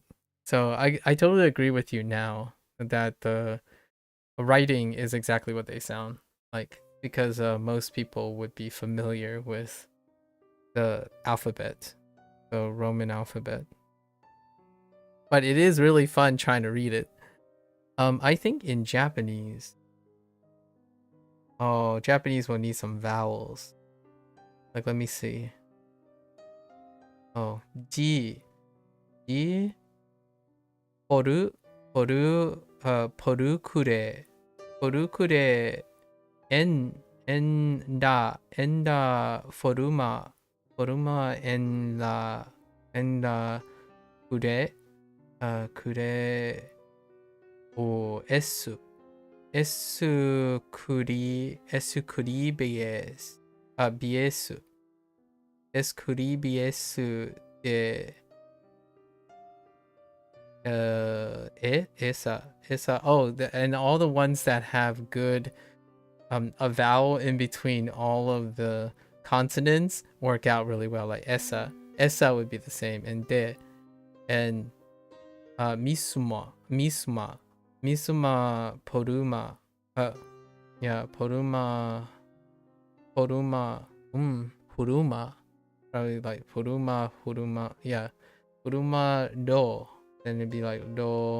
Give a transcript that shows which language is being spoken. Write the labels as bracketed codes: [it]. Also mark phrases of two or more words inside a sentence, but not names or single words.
[en] So I totally agree with you now that the writing is exactly what they sound like, because most people would be familiar with the alphabet, the Roman alphabet. But it is really fun trying to read it. I think in Japanese, Japanese will need some vowels. Like, let me see. Oh, G, porukure, enda, foruma, enda, kure, o esu bies, biesu, escribiesu de esa. And all the ones that have good a vowel in between all of the consonants work out really well. Like esa would be the same, and de, and misuma, poruma, puruma, probably like puruma, yeah, puruma do, then it'd be like do.